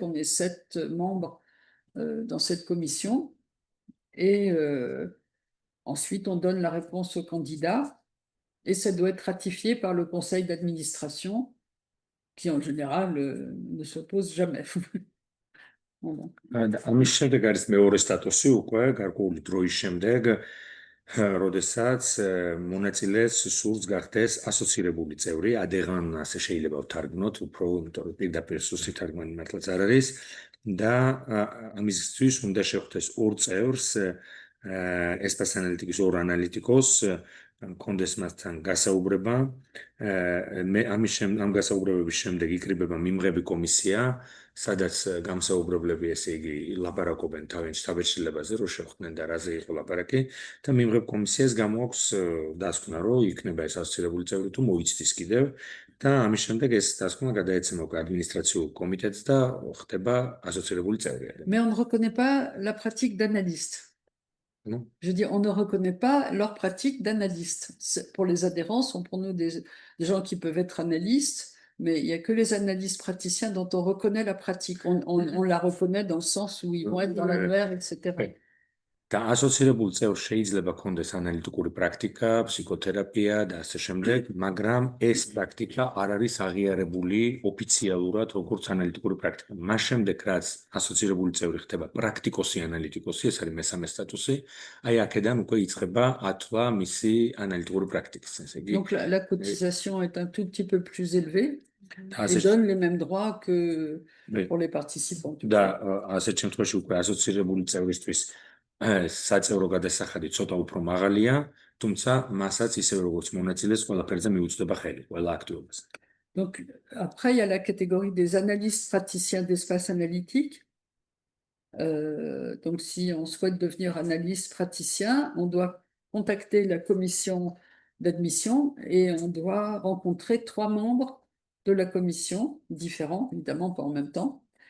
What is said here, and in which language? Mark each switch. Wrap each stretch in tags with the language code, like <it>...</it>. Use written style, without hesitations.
<fr>On est 7 membres dans cette commission. Et ensuite, on donne la réponse au candidat. Et ça doit être ratifié par le conseil d'administration, qui en général ne s'oppose jamais.</fr> <ka>ამის შემდეგ არის მეორე სტატუსი უკვე გარკვეული დროის შემდეგ როდესაც მონაწილეს სურს გახდეს ასოცირებული წევრი, ადეღან ასე შეიძლება ვთარგმნოთ, უფრო იმიტომ რომ პირდაპირ სუსტი თარგმანი მართლაც არ არის და ამისთვის უნდა შეხვდეს 2 წევრს espace analytique-ის 2 ანალიტიკოს კონდეს მასთან გასაუბრება ამ გასაუბრებების შემდეგ იკრიბება მიმღები კომისია სადაც გამსაუბრებლები ესე იგი ლაპარაკობენ თავშეშლილებაზე რომ შეხვდნენ და რაზე იყო ლაპარაკი და მიმღებ კომისიას გამოაქვს დასკვნა რომ იქნება ეს ასოცირებული წევრი თუ მოიცდის კიდევ და ამის შემდეგ ეს დასკვნა გადაეცემა ადმინისტრაციულ კომიტეტს და ხდება ასოცირებული წევრი.</ka> <fr>Mais on ne reconnaît pas la pratique d'analyste. Non. Je dis, on ne reconnaît pas leur pratique d'analyste. Pour les adhérents, sont pour nous des gens qui peuvent être analystes, mais il n'y a que les analystes praticiens dont on reconnaît la pratique. On la reconnaît dans le sens où ils vont être dans l'annuaire, etc.</fr> <ka>და ასოცირებულ წევრს შეიძლება ქონდეს ანალიტიკური პრაქტიკა, ფსიქოთერაპია და ასე შემდეგ, მაგრამ ეს პრაქტიკა არ არის აღიარებული ოფიციალურად როგორც ანალიტიკური პრაქტიკა. მას შემდეგ, რაც ასოცირებული წევრი ხდება პრაქტიკოსი ანალიტიკოსი, ეს არის მესამე სტატუსი, აი აქედან უკვე იწყება ათვლა მისი ანალიტიკური პრაქტიკის. ესე იგი,</ka> <fr>Donc la cotisation est un tout petit peu plus élevée</fr> <ka>ასე</ka> <fr>et donne les mêmes droits que Oui. pour les participants.</fr> <ka>და ასეთ შემთხვევაში უკვე ასოცირებული წევრისთვის საწევრო გადასახადი ცოტა უფრო მაღალია, თუმცა მასაც ისევე როგორც მონაწილეს ყველაფერზე მიუწვდება ხელი, ყველა აქტივობას.</ka> <fr>Donc après, il y a la catégorie des analystes praticiens d'espace analytique. Donc si on souhaite devenir analyste praticien, on doit contacter la commission d'admission et on doit rencontrer 3 membres de la commission, différents, évidemment pas en même temps.</fr>